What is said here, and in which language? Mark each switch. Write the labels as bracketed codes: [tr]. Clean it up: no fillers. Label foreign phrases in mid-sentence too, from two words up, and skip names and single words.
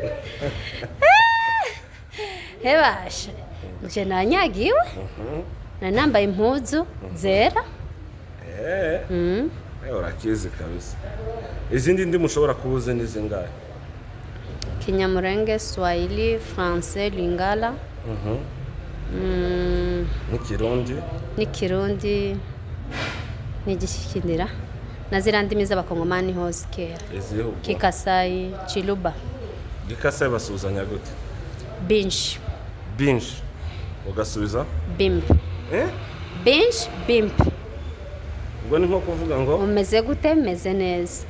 [rw] hebasha nje nanyagiwe nambaye impuzu zera urakizi kabisa izindi ndi mushobora kubuze n'izingahe kinyamurenge swahili français lingala n'ikirundi n'igishyikindira na ziriya ndimi z'abakongomani hose kera kikasayi chiluba gikasayi basuzanya gute binshi ugasubiza bimbi binshi bimbi ubwo ni nko kuvuga ngo umeze gute meze neza